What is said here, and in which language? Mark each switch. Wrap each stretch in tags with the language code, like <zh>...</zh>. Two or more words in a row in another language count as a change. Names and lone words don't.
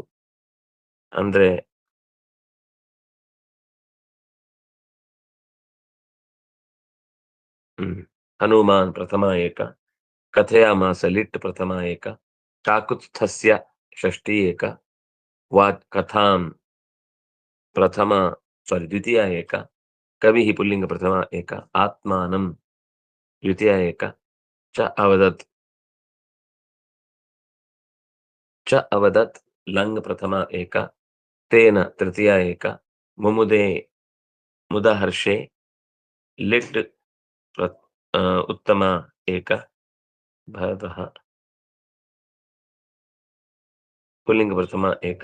<sa>ಅಂದ್ರೆ ಹನುಮಾನ್ ಪ್ರಥಮ ಏಕ. ಕಥಯಾಮಾಸ ಲಿಟ್ ಪ್ರಥಮ ಏಕ. ಕಾಕುತ್ಸ್ಥಸ್ಯ ಷಷ್ಠಿ ಏಕ. ಕಥಾಂ ದ್ವಿತೀಯ ಏಕ. ಕವಿಃ ಪುಲ್ಲಿಂಗ ಪ್ರಥಮ ಏಕ. ಆತ್ಮಾನಂ ದ್ವಿತೀಯ ಏಕ. ಚ ಅವದತ್ ಲಂಗ್ ಪ್ರಥಮ ಏಕ. ತೇನ ತೃತೀಯ ಏಕ. ಮುಮುದೇ ಮುದಹರ್ಷೆ ಲಿಟ್ ಉತ್ತಮ ಏಕ. ಭರತಃ ಪುಲ್ಲಿಂಗ ಪ್ರಥಮ ಏಕ.</sa>